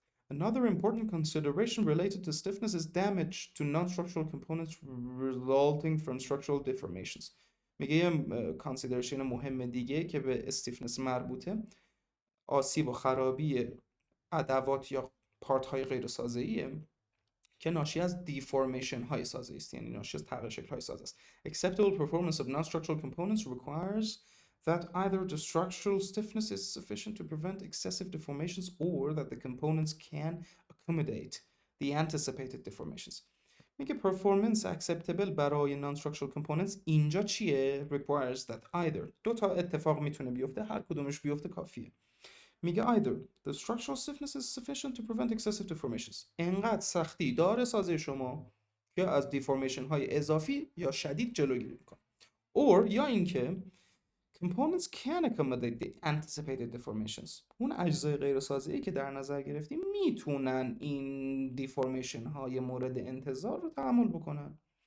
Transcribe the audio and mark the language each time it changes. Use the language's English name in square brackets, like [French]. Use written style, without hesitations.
[English] Another important consideration related to stiffness is damage to non-structural components resulting from structural deformations. [Persian] میگه یه consideration مهم دیگه که به stiffness مربوطه، آسیب و خرابی ادوات یا پارت های غیر سازه‌ایه که ناشی از دیفورمیشن های سازه است، یعنی ناشی از تغییر شکل های سازه است. [English] Acceptable performance of non-structural components requires that either the structural stiffness is sufficient to prevent excessive deformations or that the components can accommodate the anticipated deformations. [Persian] میگه [English] performance acceptable [Persian] برای [English] non-structural components [Persian] اینجا چیه؟ [English] requires that either [Persian] دو تا اتفاق میتونه بیفته، هر کدومش بیفته کافیه. میگه [English] either the structural stiffness is sufficient to prevent excessive deformations، [Persian] انقدر سختی داره سازه شما که از دیفورمیشن های اضافی یا شدید جلوگیری میکنه، or یا اینکه [English] components can accommodate the anticipated deformations، [Persian] اون اجزای غیر سازه‌ای که در نظر گرفتیم میتونن این دیفورمیشن های مورد انتظار رو تحمل بکنن.